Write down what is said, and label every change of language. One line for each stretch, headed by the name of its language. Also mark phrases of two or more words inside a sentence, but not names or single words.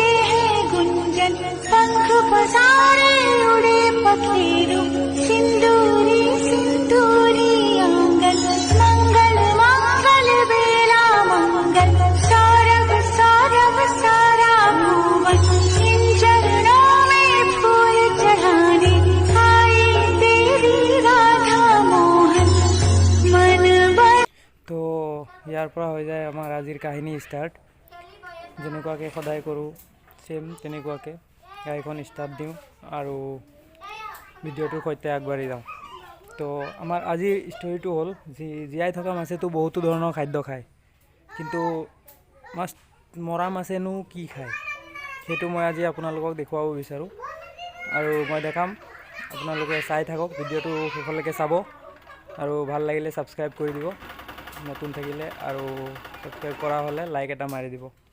Hindi: हैं गुंजन पंख पसारे उड़े पखेरु सिंदूरी सिंदूरी आंगन मंगल मंगल बेला मंगल सौरभ सौरभ सारा भुवन इन चरणों में फूल चढ़ाने आई तेरी राधा मोहन मन
Assamese: তো ইয়াৰ পৰা হৈ যায় আমাৰ আজিৰ কাহিনী ষ্টাৰ্ট যেনেকুৱাকৈ সদায় কৰোঁ সেম তেনেকুৱাকৈ গাড়ীখন ষ্টাৰ্ট দিওঁ আৰু ভিডিঅ'টোৰ সৈতে আগবাঢ়ি যাওঁ তো আমাৰ আজিৰ ষ্টৰিটো হ'ল জীয়াই থকা মাছেতো বহুতো ধৰণৰ খাদ্য খায় কিন্তু মাছ মৰা মাছেনো কি খায় সেইটো মই আজি আপোনালোকক দেখুৱাব বিচাৰোঁ আৰু মই দেখাম আপোনালোকে চাই থাকক ভিডিঅ'টো শেষলৈকে চাব আৰু ভাল লাগিলে ছাবস্ক্ৰাইব কৰি দিব নতুন থাকিলে আৰু সাবস্ক্ৰাইব কৰা হ'লে লাইক এটা মাৰি দিব